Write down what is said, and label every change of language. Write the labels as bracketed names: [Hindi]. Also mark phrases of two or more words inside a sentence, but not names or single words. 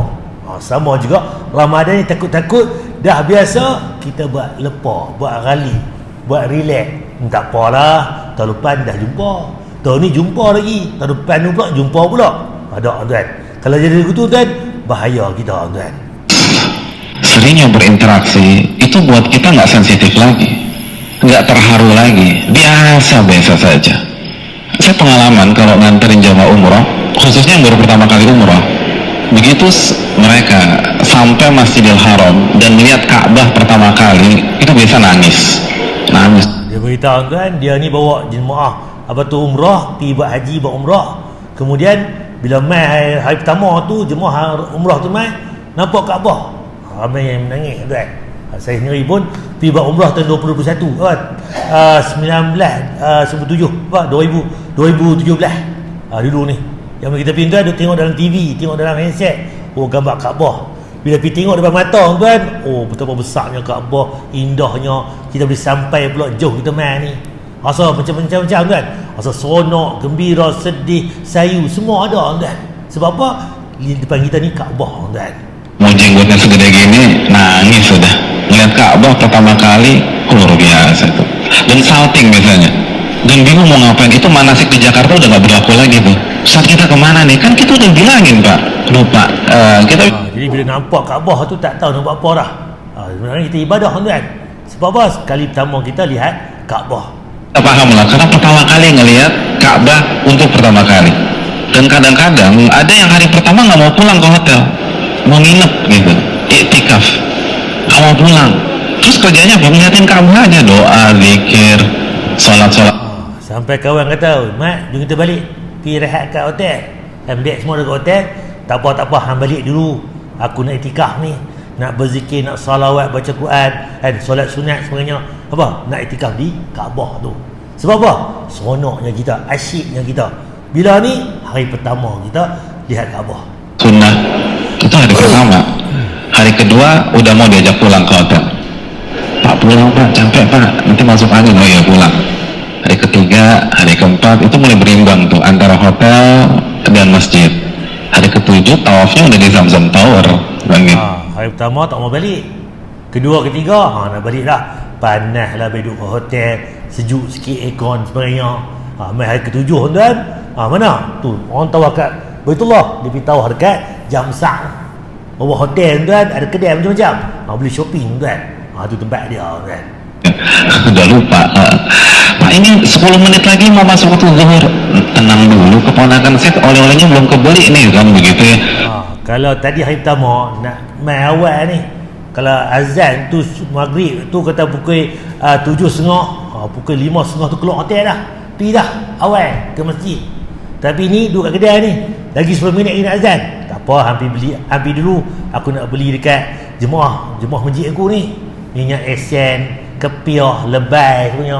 [Malay] Sama juga Ramadan ni, takut-takut dah biasa, kita buat lepa, buat rally, buat relax. Tak apalah, tahun depan dah jumpa, tahun ni jumpa lagi, tahun depan pula jumpa pula. Ada, tuan. Kalau jadi begitu, tuan, bahaya kita, tuan. [Indonesian] Seringnya berinteraksi itu buat kita nggak sensitif lagi, nggak terharu lagi, biasa-biasa saja. Saya pengalaman kalau nganterin jamaah umroh, khususnya yang baru pertama kali umroh, begitu mereka sampai Masjidil Haram dan melihat Ka'bah pertama kali, itu biasa nangis. [Malay] Dia beritahu, kan, dia ni bawa jemaah umrah, pergi buat haji, buat umrah. Kemudian bila mai hari pertama tu, jemaah umrah tu mai nampak Kaabah, ramai yang menangis, kan. Saya sendiri pun pergi buat umrah tahun 2021, 2017 dulu ni. Yang kita pergi, tuan, tengok dalam TV, tengok dalam handset, gambar Kaabah. Bila pergi tengok depan mata, tuan, betapa besarnya Kaabah, indahnya. Kita boleh sampai pula jauh kita mai ni. Rasa macam-macam, kan. Rasa seronok, gembira, sedih, sayu, semua ada, kan. Sebab apa? Di depan kita ni Kaabah, kan. [Indonesian] Mau jenggotnya segede gini, nangis sudah. Melihat Ka'bah pertama kali, luar biasa itu. Dan salting biasanya. Dan bingung mau ngapain. Itu manasik di Jakarta udah nggak berlaku lagi tuh. Saat kita kemana nih? Kan kita udah bilangin, Pak. Lupa. [Malay] Jadi bila nampak Ka'bah tu tak tahu nak buat apa dah. Sebenarnya kita ibadah, kan. Sebab apa? Sekali pertama kita lihat Ka'bah. [Indonesian] Kita paham lah, karena pertama kali ngelihat Ka'bah untuk pertama kali. Dan kadang-kadang ada yang hari pertama nggak mau pulang ke hotel, mau nginep gitu, iktikaf, nggak mau pulang. Terus kerjanya apa? Ngeliatin Ka'bah aja, doa, zikir, sholat. [Malay] Sampai kawan kata, Mat, jom kita balik, pergi rehat kat hotel. Ambil semua dekat hotel. Tak apa, hang balik dulu, aku nak iktikaf ni, nak berzikir, nak salawat, baca Quran, solat sunat sebagainya. Apa? Nak iktikaf di Kaabah tu. Sebab apa? Seronoknya kita, asyiknya kita. Bila ni hari pertama kita lihat Kaabah. [Indonesian] Sunnah itu hari pertama. Hari kedua udah mau diajak pulang ke hotel. Pak, pulang Pak, capek Pak, nanti masuk angin. Oh iya, pulang. Hari ketiga, hari keempat itu mulai berimbang tuh antara hotel dan masjid. Hari ketujuh tawafnya udah di Zamzam Tower, kan gitu. [Malay] Hari pertama tak mau balik. Kedua, ketiga, nak balik dah. Panas lah duduk hotel, sejuk sikit, aircon sebagainya. Mai hari ketujuh tuan, mana? Tu orang tawaf kat Baitullah, dia pergi tawaf dekat Jamsak. Bawah hotel tuan, ada kedai macam-macam. Boleh shopping tuan. Tu tempat dia tuan. [Indonesian] Udah lupa. Pak, ini 10 menit lagi mau masuk waktu zuhur. Tenang dulu, keponakan saya oleh-olehnya belum kebeli nih kan, begitu ya. [Malay] Kalau tadi hari pertama nak mai awal ni, kalau azan tu maghrib tu kata pukul 7.30, pukul 5.30 tu keluar hotel dah, pergi dah awal ke masjid. Tapi ni duduk kat kedai ni, lagi 10 minit lagi nak azan. Tak apa, hampir dulu aku nak beli dekat jemaah masjid aku ni, minyak esen, kepiah, lebay punya.